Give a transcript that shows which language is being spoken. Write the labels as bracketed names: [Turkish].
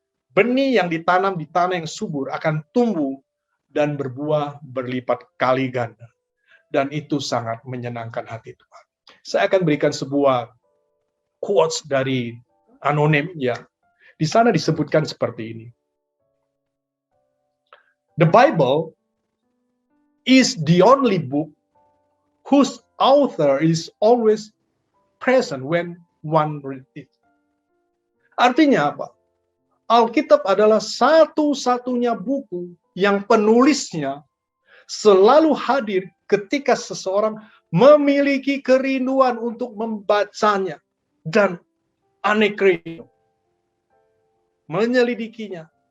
[Indonesian] Benih yang ditanam di tanah yang subur akan tumbuh dan berbuah berlipat kali ganda. Dan itu sangat menyenangkan hati Tuhan. Saya akan berikan sebuah quotes dari anonim, ya. Di sana disebutkan seperti ini. [English] The Bible is the only book whose author is always present when one reads it. [Indonesian] Artinya apa? Alkitab adalah satu-satunya buku yang penulisnya selalu hadir ketika seseorang memiliki kerinduan untuk membacanya dan anekrino, menyelidikinya.